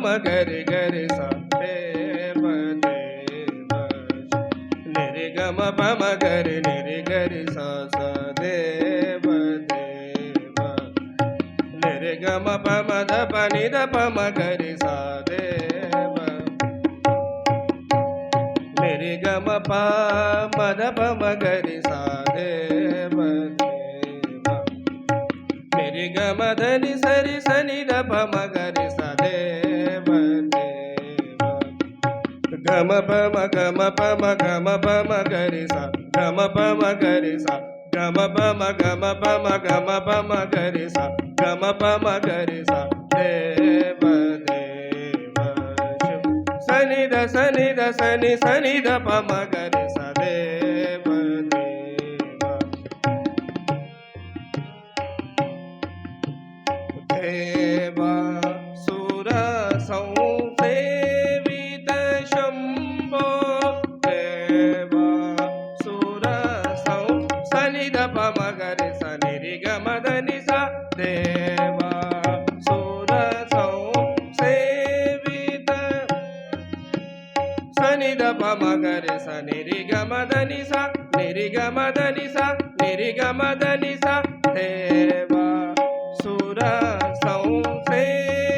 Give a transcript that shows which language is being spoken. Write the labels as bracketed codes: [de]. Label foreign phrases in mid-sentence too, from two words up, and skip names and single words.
[sa] गर गर सा देव देव निरे गम पम गर निरे गर सा सा देव देव निरे गम पम द पनि द पम गर सा देव निरे गम पम द पम गर सा देव गम धनि सरि सनि द पम गरि स देव देव गम पम गम पम गरि स गम पम गरि स गम पम गरि स गम पम गरि स देव देव सनि द सनि द सनि सनि द पम गरि स देव देवासुर संसेवित शंभो देवासुर सनि द पम गरि स निरि गम धनि सा देवासुर संसेवित सनि द पम गरि स निरि गम धनि सा निरि गम धनि सा निरि गम धनि सा देवा सुर संसे